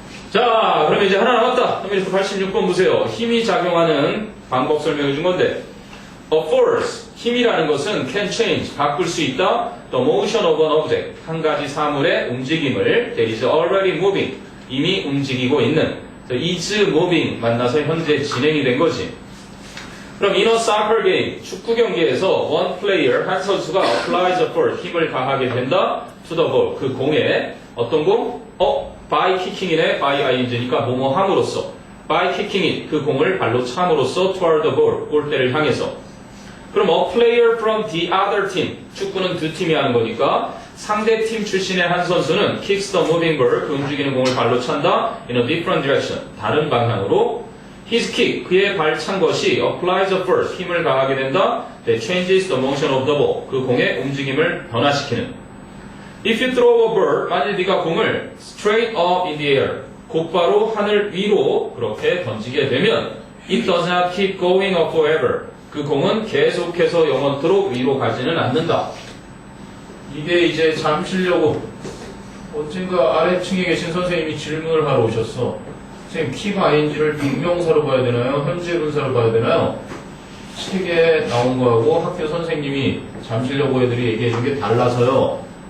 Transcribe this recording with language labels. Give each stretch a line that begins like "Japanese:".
Korean: 자, 그러면 이제 하나 남았다. 86번 보세요. 힘이 작용하는 방법 설명해 준 건데,
English: A force,
Korean: 힘이라는 것은
English: can change,
Korean: 바꿀 수 있다.
English: The motion of an object,
Korean: 한 가지 사물의 움직임을
English: that is already moving,
Korean: 이미 움직이고 있는
English: is moving
Korean: 만나서 현재 진행이 된 거지. 그럼
English: in a soccer game,
Korean: 축구 경기에서
English: one player,
Korean: 한 선수가
English: applies a force,
Korean: 힘을 가하게 된다.
English: to the ball,
Korean: 그 공에 어떤 공?
English: by kicking이네.
Korean: by ing니까 뭐뭐 함으로써.
English: by kicking it,
Korean: 그 공을 발로 참으로써
English: toward the ball,
Korean: 골대를 향해서. 그럼
English: a player from the other team,
Korean: 축구는 두 팀이 하는 거니까 상대 팀 출신의 한 선수는
English: kicks the moving ball,
Korean: 그 움직이는 공을 발로 찬다.
English: in a different direction,
Korean: 다른 방향으로.
English: His kick,
Korean: 그의 발 찬 것이
English: applies a force,
Korean: 힘을 가하게 된다.
English: that changes the motion of the ball,
Korean: 그 공의 움직임을 변화시키는.
English: If you throw a ball,
Korean: 만일 네가 공을
English: straight up in the air,
Korean: 곧바로 하늘 위로 그렇게 던지게 되면
English: it does not keep going up forever,
Korean: 그 공은 계속해서 영원토록 위로 가지는 않는다. 이게 이제 잠 쉬려고 언젠가 아래층에 계신 선생님이 질문을 하러 오셨어. 선생님, keep ing를 동명사로 봐야 되나요? 현재 분사로 봐야 되나요? 책에 나온 거하고 학교 선생님이 잠 쉬려고 애들이 얘기해 준 게 달라서요.